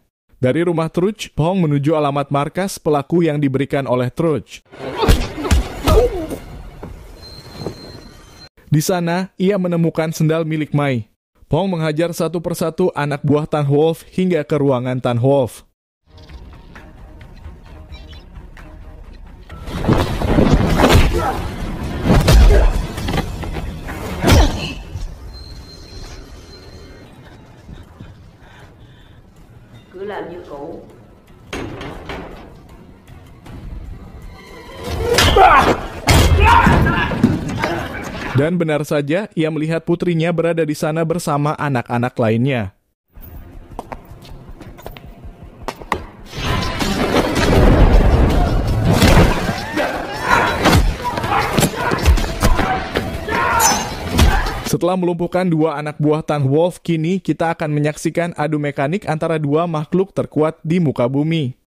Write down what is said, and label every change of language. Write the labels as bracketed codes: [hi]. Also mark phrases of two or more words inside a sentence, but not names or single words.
[id] Dari rumah Truch, Phuong menuju alamat markas pelaku yang diberikan oleh Truch. Di sana, ia menemukan sendal milik Mai. Phuong menghajar satu persatu anak buah Tan Wolf hingga ke ruangan Tan Wolf. [vi] Cứ làm như cũ. [id] Dan benar saja, ia melihat putrinya berada di sana bersama anak-anak lainnya. Setelah melumpuhkan dua anak buah Tan Wolf, kini kita akan menyaksikan adu mekanik antara dua makhluk terkuat di muka bumi.